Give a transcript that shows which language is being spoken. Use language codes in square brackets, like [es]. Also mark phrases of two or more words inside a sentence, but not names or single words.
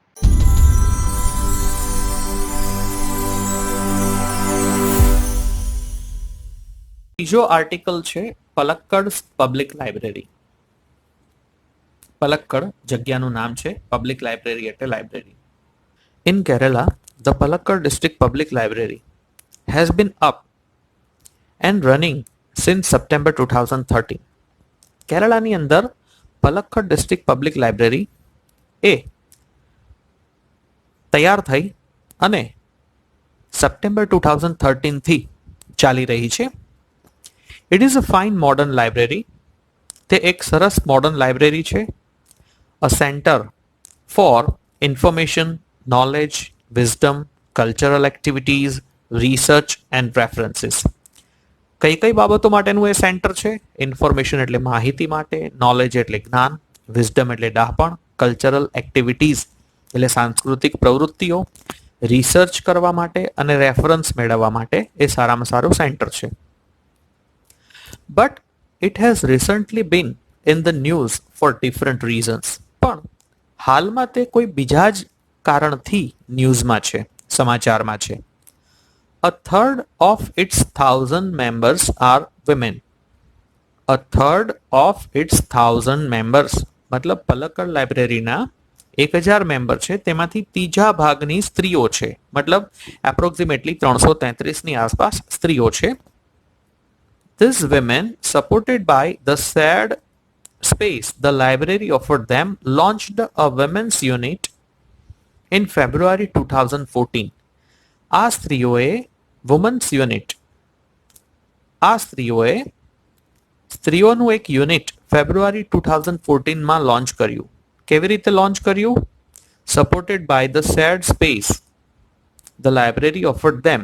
[gu] ત્રીજો આર્ટિકલ છે પલક્કડ પબ્લિક લાઇબ્રેરી. પલક્કડ જગ્યાનું નામ છે, પબ્લિક લાઇબ્રેરી એટલે લાઇબ્રેરી. [en] In Kerala, the Palakkad District Public Library has been up and running since September 2013. [gu] કેરળાની અંદર પલક્કડ ડિસ્ટ્રિક્ટ પબ્લિક લાઇબ્રેરી એ તૈયાર થઈ અને સપ્ટેમ્બર 2013થી ચાલી રહી છે. [en] It is a fine modern library. [gu] તે એક સરસ મોડર્ન લાઇબ્રેરી છે. [en] a center for information, knowledge, wisdom, cultural activities, research and references. [gu] કઈ કઈ બાબતો માટેનું એ સેન્ટર છે? ઇન્ફોર્મેશન એટલે માહિતી માટે, નોલેજ એટલે જ્ઞાન, વિઝડમ એટલે ડહાપણ, [en] cultural activities [gu] એટલે સાંસ્કૃતિક પ્રવૃત્તિઓ, રિસર્ચ કરવા માટે અને રેફરન્સ મેળવવા માટે એ સારામાં સારું સેન્ટર છે. [en] But it has recently been in the news for different reasons. [gu] પણ હાલમાં તે કોઈ બીજા જ કારણથી ન્યૂઝમાં છે, સમાચારમાં છે. [en] A third of its 1,000 members are women. A third of its 1,000 members [gu] મતલબ પલક્કડ લાઇબ્રેરીના 1,000 મેમ્બર છે તેમાંથી ત્રીજા ભાગની સ્ત્રીઓ છે. મતલબ એપ્રોક્સિમેટલી 333ની આસપાસ સ્ત્રીઓ છે. [en] These women, supported by the shared space the library offered them, launched a women's unit in February 2014. [gu] આ સ્ત્રીઓએ [en] women's unit [gu] સ્ત્રીઓનું એક યુનિટ ફેબ્રુઆરી 2014માં લોન્ચ કર્યું. કેવી રીતે લોન્ચ કર્યું? [en] supported by the shared space the library offered them.